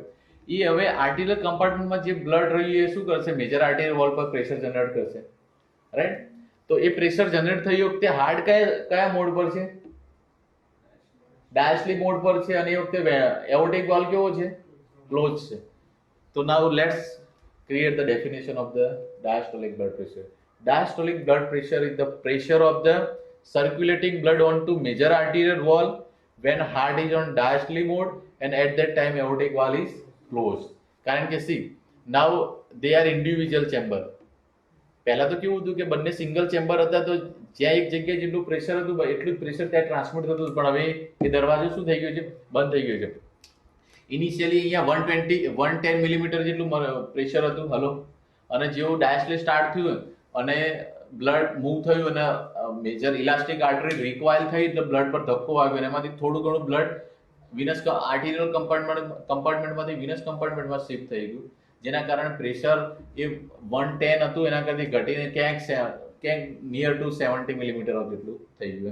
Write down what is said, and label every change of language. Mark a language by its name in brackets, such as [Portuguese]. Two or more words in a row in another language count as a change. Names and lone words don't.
[Gujarati] એ હવે આર્ટિરિયલ કમ્પાર્ટમેન્ટમાં જે બ્લડ રહ્યું એ શું કરશે, [English] major arterial wall [Gujarati] પર [English] pressure generate [Gujarati] કરશે, રાઈટ? તો એ [English] pressure generate [Gujarati] થઈ વખતે હાર્ટ કયા મોડ પર છે? [English] diastolic mode [Gujarati] પર છે, અને એ વખતે [English] aortic valve [Gujarati] કેવો છે? ક્લોઝ છે. તો [English] now let's create the definition of the diastolic blood pressure. Diastolic blood pressure is the pressure of the circulating blood onto major arterial wall when heart is on diastolic mode and at that time aortic valve is closed. [Gujarati] કારણ કે [English] see, now they are individual chamber. [Gujarati] પહેલા તો કેવું હતું કે બંને [English] single chamber [Gujarati] હતા, તો જ્યાં એક જગ્યાએ જેટલું પ્રેશર હતું એટલું જ પ્રેશર ત્યાં ટ્રાન્સમિટ થતું હતું. પણ હવે એ દરવાજો શું થઈ ગયો છે? બંધ થઈ ગયો છે. ઇનિશિયલી અહીંયા 110 મિલીમીટર જેટલું પ્રેશર હતું. હલો, અને જેવું [English] diastolic start [Gujarati] થયું અને [English] blood move [Gujarati] થયું અને [English] major elastic artery recoil [Gujarati] થઈ એટલે બ્લડ પર ધક્કો આવ્યો અને એમાંથી થોડું ઘણું બ્લડ [English] venous arterial [Gujarati] કમ્પાર્ટમેન્ટમાંથી વિનસ કમ્પાર્ટમેન્ટમાં શિફ્ટ થઈ ગયું, જેના કારણે પ્રેશર એ 110 હતું એના કરતી ઘટીને ક્યાંક [English] near to 70 millimeter [Gujarati] જેટલું થઈ ગયું.